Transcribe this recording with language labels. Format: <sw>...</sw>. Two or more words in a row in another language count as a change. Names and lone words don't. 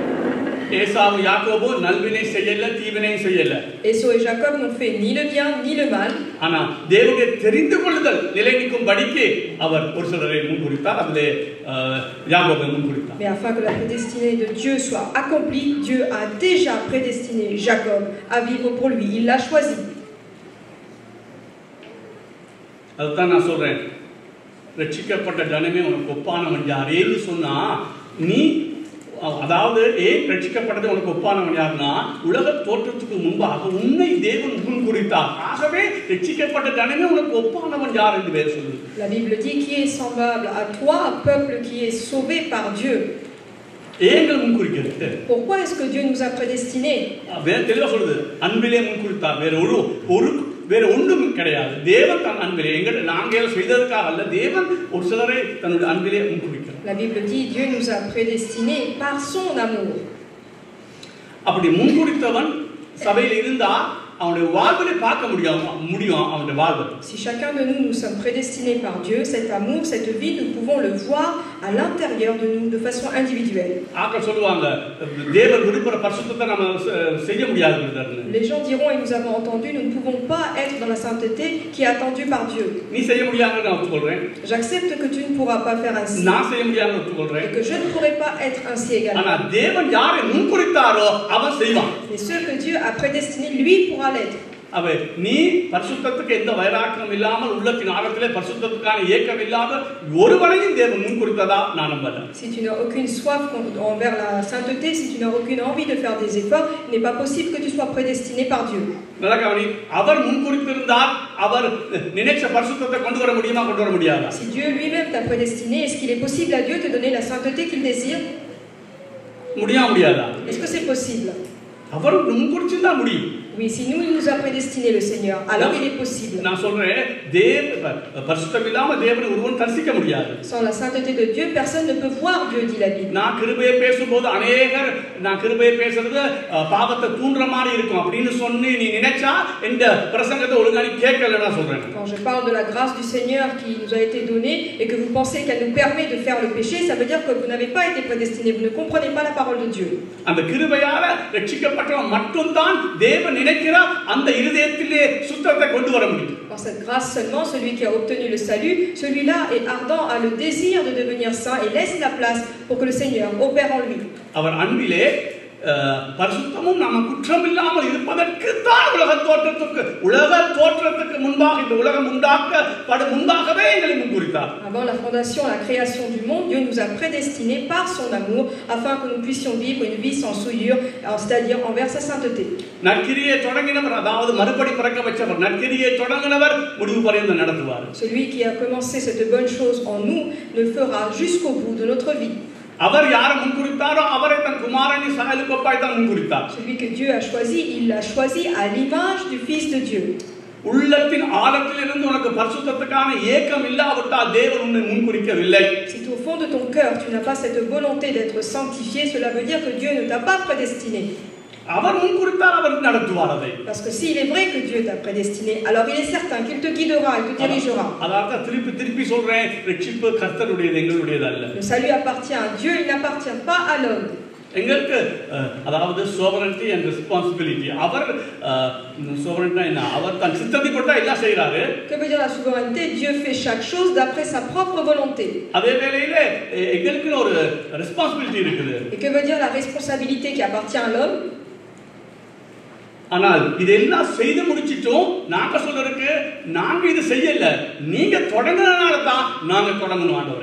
<fr>Esau et Jacob n'ont fait ni le bien ni le mal. Mais afin que la prédestinée de Dieu soit accomplie, Dieu a déjà prédestiné Jacob à vivre pour lui. Il l'a choisi.</fr> <ta>அதாவது ரட்சிக்கப்பட்டது உனக்கு ஒப்பானவன் யாருன்னா உலக தோற்றத்துக்கு முன்பாக உன்னை தேவன் முன்குறித்தார். ஆகவே ரட்சிக்கப்பட்ட ஜனமே உனக்கு ஒப்பானவன் யார் என்று வேதம் சொல்லுது.</ta> <fr>La Bible dit qui est semblable à toi, peuple qui est sauvé par Dieu.</fr> <ta>ஏங்கள் முன்குறிக்கிறது.</ta> <fr>Pourquoi est-ce que Dieu nous a prédestinés?</fr> <ta>வேதம் தெளிவா சொல்லுது, அன்பிலே முன்குறித்தார். வேற ஒன்றும் கிடையாது. தேவன் தன் அன்பிலே நாங்கள் செய்ததற்காக அல்ல, தேவன் ஒரு சிலரை தன்னுடைய அன்பிலே முன்குறிக்கிறார்.</ta> <fr>La Bible dit Dieu nous a prédestinés par son amour.</fr> <ta>அப்படி முன்குறித்தவன் சபையில் இருந்தா அவனுடைய வாழ்வை பார்க்க முடியும் அவனுடைய வாழ்வை.</ta> <fr>Si chacun de nous sommes prédestinés par Dieu, cet amour, cette vie, nous pouvons le voir à l'intérieur de nous de façon individuelle.</fr> <ta>ஆக்கள் சொல்லுவாங்க தேவன் விரும்புகிற பரிசுத்தத்தை நாம செய்ய முடியாது.</ta> <fr>Les gens diront, et nous avons entendu, nous ne pouvons pas être dans la sainteté qui est attendue par Dieu.</fr> <ta>நீ செய்ய முடியாதுன்னு நான் சொல்றேன்.</ta> <fr>J'accepte que tu ne pourras pas faire ainsi.</fr> <ta>நான் செய்ய முடியாதுன்னு சொல்றேன்.</ta> <fr>Et que je ne pourrai pas être ainsi également.</fr> <ta>ஆனா தேவன் யாரை முன்குறித்தாரோ அவன் செய்வான்.</ta> <fr>Et ceux que Dieu a prédestinés, lui pourra l'être.</fr> <ta>அவை நீ பரிசுத்தத்துக்கு எந்த வைராக்கியம் இல்லாமல் உள்ளத்தின் ஆழத்திலே பரிசுத்தத்துக்கான ஏக்கம் இல்லாத ஒருவனையும் தேவன் முன்குறித்ததா நான் நம்புறேன்.</ta> <fr>Si tu n'as aucune soif envers la sainteté, si tu n'as aucune envie de faire des efforts, il n'est pas possible que tu sois prédestiné par Dieu.</fr> <ta>அவர் முன்குறித்திருந்தால் அவர் நினைச்ச பரிசுத்தத்தை கொண்டு வர முடியாதா?</ta> <fr>Si Dieu lui-même t'a prédestiné, est-ce qu'il est possible à Dieu de te donner la sainteté qu'il désire?</fr> <ta>முடியாதா?</ta> <fr>Est-ce que c'est possible?</fr> <ta>அவர் முன்குறிச்சிருந்தா முடியும்.</ta> <fr>Oui, Oui, si nous, il nous a prédestiné le Seigneur, alors il est possible.</fr> <ta>நான் சொல்றேன் பரிசுத்தம் இல்லாம தேவனை ஒருவன் தரிசிக்க முடியாது.</ta> <fr>Sans la sainteté de Dieu, personne ne peut voir Dieu, dit la Bible.</fr> <ta>நான் கிருபையை பேசும்போது अनेகர் நான் கிருபையை பேசுறது பாவத்தை தூண்டுற மாதிரி இருக்கும் அப்படினு சொன்னி நீ நினைச்சா இந்த பிரசங்கத்தை ஒழுங்கா நீ கேட்கலனா சொல்றேன்.</ta> <fr>Quand je parle de la grâce du Seigneur qui nous a été donnée et que vous pensez qu'elle nous permet de faire le péché, ça veut dire que vous n'avez pas été prédestiné, vous ne comprenez pas la parole de Dieu.</fr> <ta>அந்த கிருபையால ரட்சிக்கப்பட்டவன் மட்டும் தான் தேவன் நினைக்கிற அந்த இதயத்திலே சுத்தத்தை கொண்டு வர முடியும்.</ta> <fr>Par cette grâce seulement, celui qui a obtenu le salut, celui-là est ardent, a le désir de devenir saint et laisse la place pour que le Seigneur opère en lui.</fr> <ta>அவர் அன்பிலே பரிசுத்தமும் நாம குற்றம் இல்லாமல் இருப்பதற்கு தான் உலக தோற்றத்துக்கு முன்பாக இந்த உலகம் உண்டாக்கப்படும் முன்பாகவே எங்களை முன்குறித்தார்.</ta> <fr>Avant la fondation, la création du monde, Dieu nous a prédestinés par son amour afin que nous puissions vivre une vie sans souillure, c'est-à-dire envers sa sainteté.</fr> <ta>நற்கிரியை தொடங்கினவர் அதாவது மறுபடி பிறக்க வச்சவர் நற்கிரியை தொடங்கினவர் முடிவு பரியந்தம் நடத்துவார்.</ta> <fr>Celui qui a commencé cette bonne chose en nous le fera jusqu'au bout de notre vie.</fr> <ta>அவர் யாரை முன்குறித்தாரோ அவரை தன் குமாரனின் சாயலுக்கொப்பாய் தான் முன்குறித்தார்.</ta> <fr>Celui que Dieu a choisi, il l'a choisi à l'image du Fils de Dieu.</fr> <ta>உள்ளத்தின் ஆழத்திலிருந்து உனக்கு பரிசுத்தத்துக்கான ஏக்கம் இல்லாவிட்டால் தேவன் உன்னை முன்குறிக்கவில்லை.</ta> <fr>Si au fond de ton cœur tu n'as pas cette volonté d'être sanctifié, cela veut dire que Dieu ne t'a pas prédestiné.</fr> <ta>அவர் முன்குறித்தார் அவர் நடத்துவார் அதை.</ta> <fr>Parce que s'il est vrai que Dieu t'a prédestiné, alors il est certain qu'il te guidera, il te dirigera.</fr> <ta>அதாவது திருப்பி சொல்றேன், ரட்சிப்பு கர்த்தருடையது எங்களுடையது அல்ல.</ta> <fr>Le salut appartient à Dieu, il n'appartient pas à l'homme.</fr> <ta>எங்களுக்கு அதாவது</ta> <en>sovereignty and responsibility.</en> <ta>அவர் sovereignty என்ன? அவர் தன் சித்தத்தை போட்டா எல்லாம் செய்றாரு.</ta> <fr>Que veut dire la souveraineté? Dieu fait chaque chose d'après sa propre volonté.</fr> <ta>அதே வேளையில எங்களுக்கு ஒரு responsibility இருக்குது.</ta> <fr>Et que veut dire la responsabilité qui appartient à l'homme?</fr> <ta>ஆனால் இதெல்லாம் செய்து முடிச்சிட்டோம். நாங்க சொல்றதுக்கு நாங்க இது செய்யல, நீங்க தொடங்குனனால தான் நாங்க தொடங்கணும் ஆண்டவரே.</ta>